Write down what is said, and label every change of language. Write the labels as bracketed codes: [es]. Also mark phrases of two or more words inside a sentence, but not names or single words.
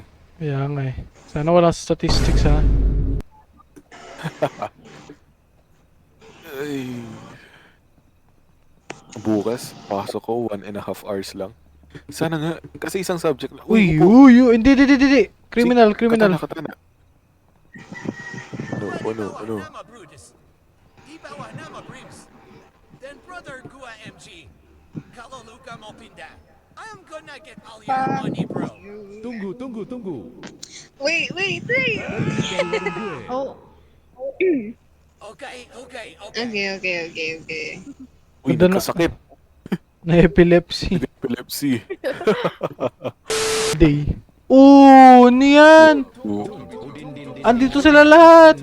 [tl] Kaya nga eh. Sana walang statistics ha. Ay. Bukas, pasok ko 1.5 hours lang. Sana nga, kasi isang subject lang. Uy, upo. hindi. Criminal. Katana. Ano? [id] Nama Brutus. Di bawah nama Brims. Dan brother gua MG. Kalau luka mau pindah, [en] I'm gonna get all your money, bro. [id] Tunggu. [en] Wait. [id] Pergi dari warung gue. [en] Oh. Okay. Okay. [tl] Uy, Ganda na- nagkasakit. Na epilepsy Epilepsy. day. Oh, ano yan? Andito sila lahat.